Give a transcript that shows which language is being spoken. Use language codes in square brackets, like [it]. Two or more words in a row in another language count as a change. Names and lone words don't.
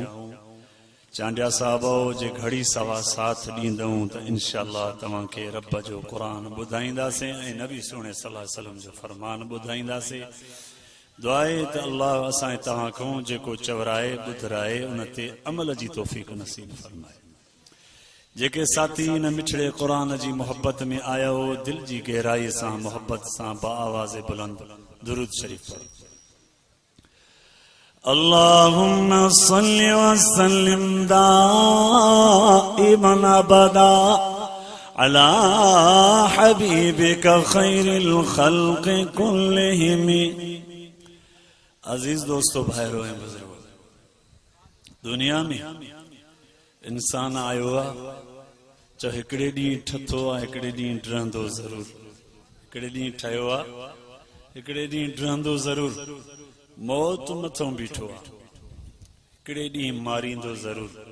[sd] चांडिया साहबो जे घड़ी सवा साथ ॾींदऊं त इंशाअल्लाह तव्हांखे रब जो क़ुरान ॿुधाईंदासीं ऐं नबी सोने [ar] صلى الله عليه وسلم [sd] जो फरमान ॿुधाईंदासीं। दुआए त अल्लाह असां तव्हां खां जेको चवराए ॿुधराए उन ते अमल जी तौफ़ीक़ नसीब फरमाए। जेके साथी इन मिठड़े क़ुरान जी मोहब्बत में आया हो दिल जी गहराई सां मोहब्बत सां बाआवाज़ बुलंद दुरूद शरीफ पढ़ो। [ar] اللهم صل وسلم دائما أبدا على حبيبك خير الخلق كلهم. [sd] अजीज दोस्तों, भाइरों ऐं बुजुर्गों, दुनिया में इंसान आयो आहे चाहे हिकिड़े ॾींहुं ठथो आहे, हिकिड़े ॾींहुं रहंदो ज़रूर, हिकिड़े ॾींहुं ठहियो आहे, हिकिड़े ॾींहुं रहंदो ज़रूर, मौत मथां बीठो आहे, हिकिड़े ॾींहुं मारींदो ज़रूर।